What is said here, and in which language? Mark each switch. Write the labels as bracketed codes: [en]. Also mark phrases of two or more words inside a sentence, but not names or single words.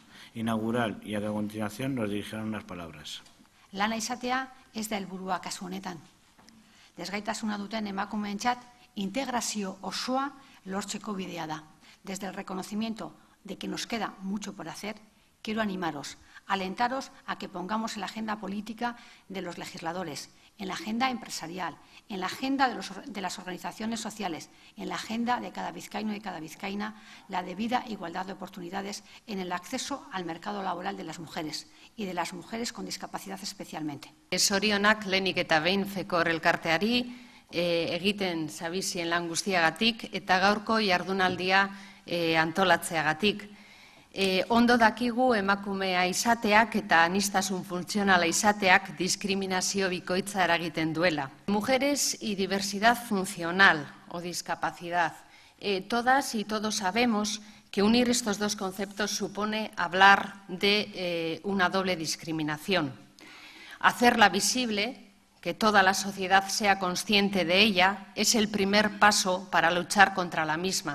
[es] inaugural y a que a continuación nos dirigirán unas palabras. [eu] Lana izatea ez da helburua kasu honetan. Desgaitasuna duten emakumeentzat integrazio osoa lortzeko bidea da. [es] Desde el reconocimiento de que nos queda mucho por hacer, quiero animaros, alentaros a que pongamos en la agenda política de los legisladores, en la agenda empresarial, en la agenda de las organizaciones sociales, en la agenda de cada vizcaíno y cada vizcaína, la debida igualdad de oportunidades en el acceso al mercado laboral de las mujeres y de las mujeres con discapacidad especialmente. [eu] Zorionak lehenik eta behin Fekor elkarteari egiten zabizien lan guztiagatik eta gaurko jardunaldia antolatzeagatik. Ondo dakigu emakumea izateak eta aniztasun funtzionala izateak diskriminazio bikoitza eragiten duela. [es] Mujeres y diversidad funcional o discapacidad. Todas y todos sabemos que unir estos dos conceptos supone hablar de una doble discriminación. Hacerla visible, que toda la sociedad sea consciente de ella, es el primer paso para luchar contra la misma.